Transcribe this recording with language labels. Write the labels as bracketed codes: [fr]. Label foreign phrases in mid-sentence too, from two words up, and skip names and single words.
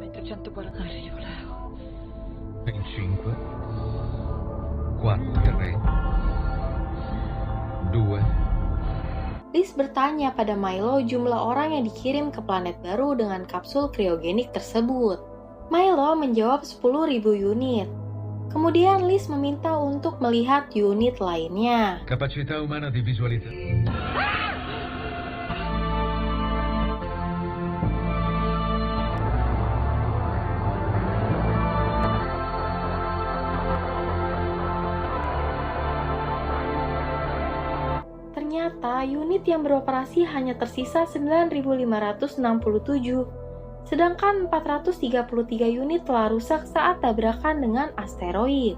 [id] 5, 4, 2. Liz bertanya pada Milo jumlah orang yang dikirim ke planet baru dengan kapsul kriogenik tersebut. Milo menjawab 10.000 unit. Kemudian Liz meminta untuk melihat unit lainnya. [it] Capacità umana di visualizzare. [id] Ternyata unit yang beroperasi hanya tersisa 9.567, sedangkan 433 unit telah rusak saat tabrakan dengan asteroid.